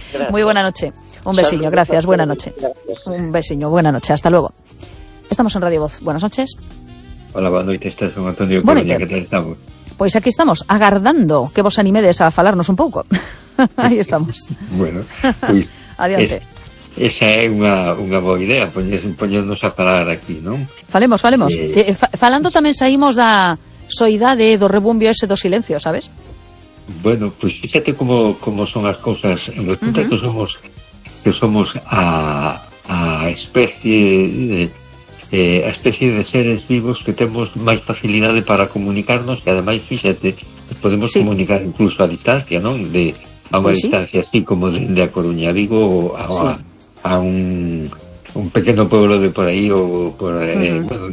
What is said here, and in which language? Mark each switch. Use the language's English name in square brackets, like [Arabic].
[Spanish] Muy buena noche. Un besiño, gracias. Buena noche. Gracias. Un besiño, buena noche. Hasta luego. Estamos en Radio Voz. Buenas noches. Hola, buenas noches, estás con Antonio Coruña, ¿qué tal estamos? Pues aquí estamos, [Galician] agardando que vos animedes a falarnos un poco. [Spanish] Ahí estamos. Bueno, [Galician] adiante. Esa é unha boa idea, poñernos a falar aquí, non? Falemos. Falando tamén saímos da soidade do rebumbio ese do silencio, sabes? [Spanish] Bueno, pues fíjate cómo son las cosas. Resulta uh-huh. que somos a especie de seres vivos que tenemos más facilidades para comunicarnos, y además, fíjate, podemos sí. comunicar incluso a distancia, ¿no? A distancia, así como de A Coruña, digo, a un pequeño pueblo de por ahí, o por uh-huh.